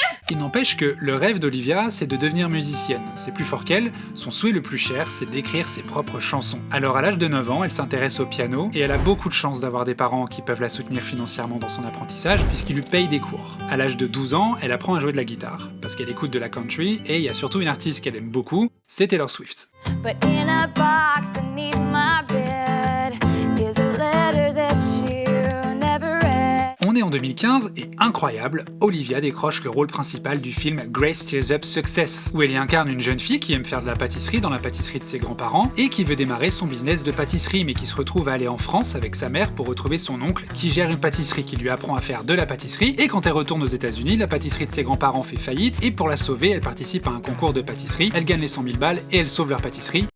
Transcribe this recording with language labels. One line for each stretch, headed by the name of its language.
French: Il n'empêche que le rêve d'Olivia, c'est de devenir musicienne. C'est plus fort qu'elle, son souhait le plus cher, c'est d'écrire ses propres chansons. Alors à l'âge de 9 ans, elle s'intéresse au piano, et elle a beaucoup de chance d'avoir des parents qui peuvent la soutenir financièrement dans son apprentissage, puisqu'ils lui payent des cours. À l'âge de 12 ans, elle apprend à jouer de la guitare, parce qu'elle écoute de la country, et il y a surtout une artiste qu'elle aime beaucoup, c'est Taylor Swift.
English: But in a box beneath my bed is a letter that you never read.
French: On est en 2015 et incroyable, Olivia décroche le rôle principal du film Grace Tears Up Success, où elle y incarne une jeune fille qui aime faire de la pâtisserie dans la pâtisserie de ses grands-parents et qui veut démarrer son business de pâtisserie mais qui se retrouve à aller en France avec sa mère pour retrouver son oncle qui gère une pâtisserie qui lui apprend à faire de la pâtisserie et quand elle retourne aux États-Unis, la pâtisserie de ses grands-parents fait faillite et pour la sauver, elle participe à un concours de pâtisserie, elle gagne les 100 000 balles et elle sauve leur pâtisserie.